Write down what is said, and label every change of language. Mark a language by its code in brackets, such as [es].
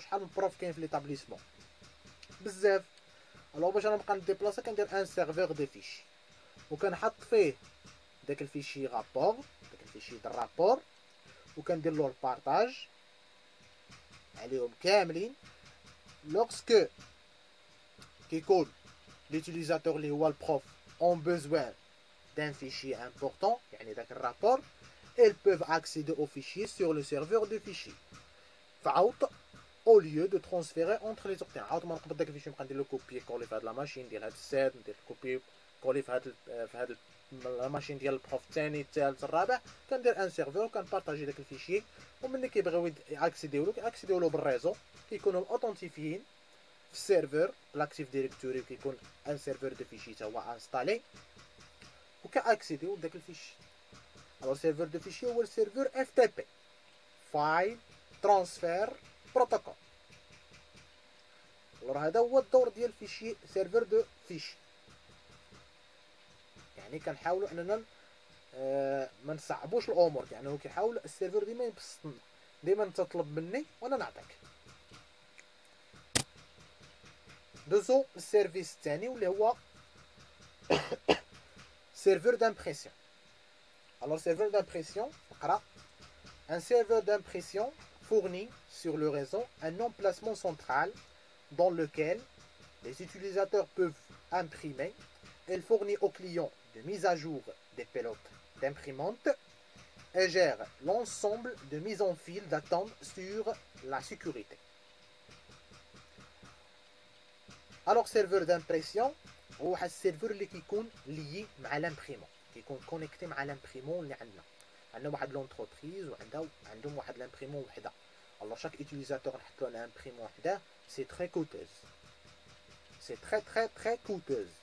[ar] شحال من بروف كاين في ليطابليسمون؟ بزاف. الوغ باش انا نبقى نديبلاصا كندير ان سيرفور دو فيشي وكنحط فيه داك الفيشي رابور، داك الفيشي ديال الرابور، وكندير له البارطاج عليهم كاملين. لوغسكو كيكون [fr] l'utilisateur [ar] اللي هو البروف [fr] ont besoin d'un fichier important, [ar] يعني داك الرابور، [fr] ils peuvent accéder au fichier sur le serveur de fichiers. [ar] فعاود [fr] au lieu de transférer entre les autres. [ar] عاود ما نقبض داك الفيشي نبقى ندير له كوبي كولي في هاد لا ماشين ديال هاد السيت، ندير كوبي كولي في هاد لا ماشين ديال البروف الثاني الثالث الرابع، كندير ان سيرفور وكنبارطاجي داك الفيشي، وملي كيبغيو ياكسيديو له بالريزو كيكونوا اوثنتيفيين في السيرفر لاكتيف ديريكتوري، كيكون ان سيرفور دو فيشي تا هو انستالي وكاكسيديو لداك الفيشي. الو سيرفور دو فيشي هو السيرفور اف تي بي، فايل ترانسفير بروتوكول. الو هذا هو الدور ديال الفيشي سيرفور دو فيشي. يعني كنحاولوا اننا ما نصعبوش الامور، يعني هو كيحاول السيرفور ديما يبسطنا، ديما انت تطلب مني وانا نعطيك. دوزو السيرفيس الثاني واللي هو serveur d'impression. [fr] Alors serveur d'impression, un serveur d'impression fournit sur le réseau un emplacement central dans lequel les utilisateurs peuvent imprimer. Elle fournit aux clients de mise à jour des pilotes d'imprimante et gère l'ensemble de mise en file d'attente sur la sécurité. [ar] Alors serveur d'impression هو واحد السيرفر اللي كيكون ليي مع لامبريمون، كيكون كونيكتي مع لامبريمون اللي عندنا واحد لونتربريز وعندهم واحد لامبريمون وحده. الوغ شاك يوتيليزاتور نحط له لامبريمون وحده سي تري كوتوز، سي تري كوتوز.